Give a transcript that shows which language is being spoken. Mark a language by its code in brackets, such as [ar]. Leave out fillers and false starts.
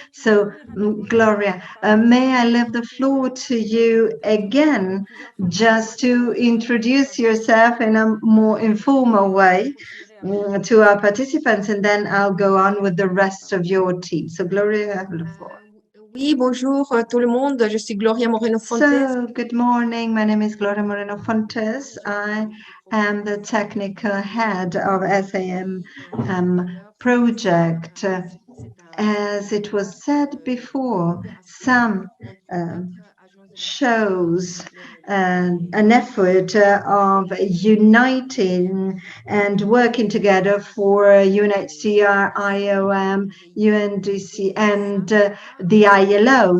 [en] So Gloria, may I leave the floor to you again, just to introduce yourself in a more informal way to our participants, and then I'll go on with the rest of your team. So Gloria, you have the floor. [fr] Oui, bonjour tout le monde. Je suis Gloria Moreno-Fontes. [en] So, good morning. My name is Gloria Moreno-Fontes. I am the technical head of SAMM Project. As it was said before, SAMM shows an effort of uniting and working together for UNHCR, IOM, UNDC, and the ILO.